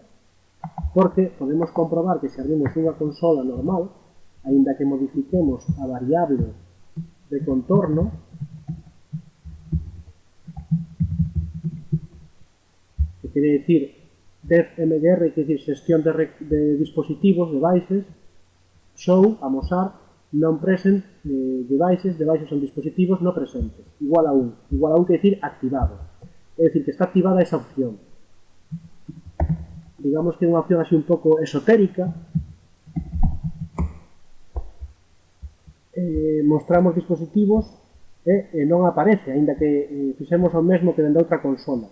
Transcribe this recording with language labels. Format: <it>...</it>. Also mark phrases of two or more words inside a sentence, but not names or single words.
<gl>Porque podemos comprobar que se abrimos unha consola normal, aínda que modifiquemos a variable de contorno, que quere dicir defmgr, que quere dicir xestión de dispositivos,</gl> <en>devices, show,</en> <gl>amosar, non</gl> <en>present devices</en> <gl>son dispositivos no presentes, igual a 1. Igual a 1 quere dicir activado. É dicir, que está activada esa opción. Digamos que é unha opción así un pouco esotérica. Mostramos dispositivos e non aparece, aínda que fixemos o mesmo que dende outra consola.</gl>